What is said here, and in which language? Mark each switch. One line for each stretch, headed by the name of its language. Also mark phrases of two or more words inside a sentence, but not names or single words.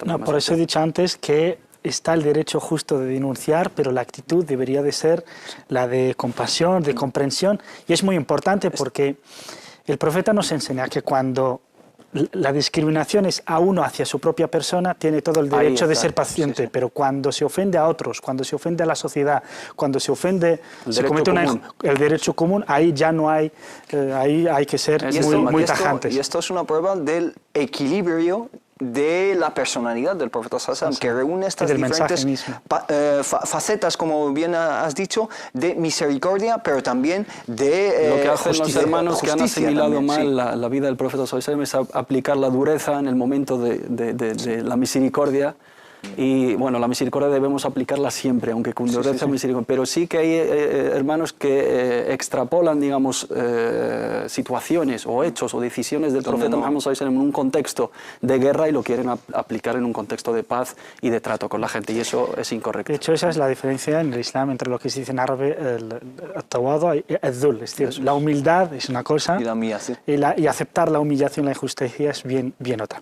Spanish: No, por eso he dicho antes que está el derecho justo de denunciar, pero la actitud debería de ser la de compasión, de comprensión, y es muy importante porque el profeta nos enseña que cuando la discriminación es a uno hacia su propia persona, tiene todo el derecho de ser paciente, pero cuando se ofende a otros, cuando se ofende a la sociedad, cuando se ofende, se comete el derecho común, ahí ya no hay, ahí hay que ser muy tajantes. Y esto es una prueba del equilibrio de la personalidad del profeta
Arabic: صلى الله عليه وسلم,
Spanish: que reúne estas diferentes facetas, como bien has dicho, de misericordia, pero también de lo que hacen justicia, los hermanos que han asimilado también, mal la vida del profeta
Arabic: صلى الله عليه وسلم
Spanish: es aplicar la dureza en el momento de la misericordia. Y bueno, la misericordia debemos aplicarla siempre, aunque con dureza misericordia. Pero sí que hay hermanos que extrapolan, digamos, situaciones o hechos o decisiones del profeta Muhammad
Arabic: صلى الله عليه وسلم
Spanish: en un contexto de guerra y lo quieren aplicar en un contexto de paz y de trato con la gente, y eso es incorrecto. De hecho, esa es la diferencia en el Islam entre lo que se dice en árabe el tawadu y el dhul. Es decir, la humildad es una cosa y aceptar la humillación, la injusticia es bien otra.